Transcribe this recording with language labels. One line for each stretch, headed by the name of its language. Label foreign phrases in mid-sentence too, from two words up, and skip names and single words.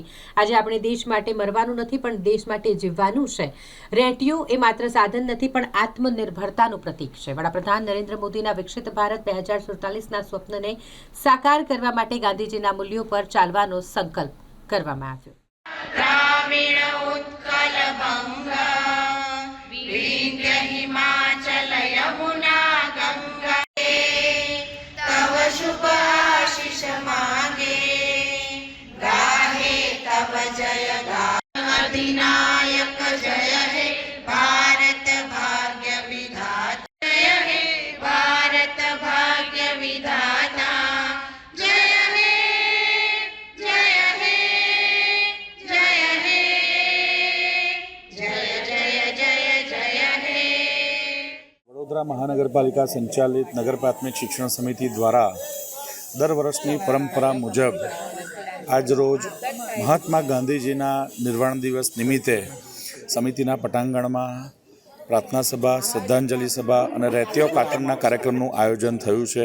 Gujarati: આજે આપણે દેશ માટે મરવાનું નથી પણ દેશ માટે જીવવાનું છે। રેડિયો એ માત્ર સાધન નથી પણ આત્મનિર્ભરતાનું પ્રતીક છે। વડાપ્રધાન નરેન્દ્ર મોદીના વિકસિત ભારત 2047ના સ્વપ્નને સાકાર કરવા માટે ગાંધીજીના મૂલ્યો પર ચાલવાનો સંકલ્પ કરવામાં આવ્યો।
Bangla: গ্রামীণ উৎকল বঙ্গ বিন্ধ্য হিমাচল যমুনা গঙ্গা তব শুভ আশিস মাগে গাহে তব জয় গান অধিনায়ক জয় হে ভারত ভাগ্য বিধাতা জয় হে ভারত ভাগ্য বিধাতা জয় হে জয় হে জয় হে জয় জয় জয় জয় হে।
Gujarati: વડોદરા મહાનગરપાલિકા સંચાલિત નગર પ્રાથમિક શિક્ષણ સમિતિ દ્વારા દર વર્ષની પરંપરા મુજબ આજરોજ મહાત્મા ગાંધીજીના નિર્વાણ દિવસ નિમિત્તે સમિતિના પટાંગણમાં પ્રાર્થના સભા, શ્રદ્ધાંજલિ સભા અને રેડિયો કાર્ટનના કાર્યક્રમનું આયોજન થયું છે।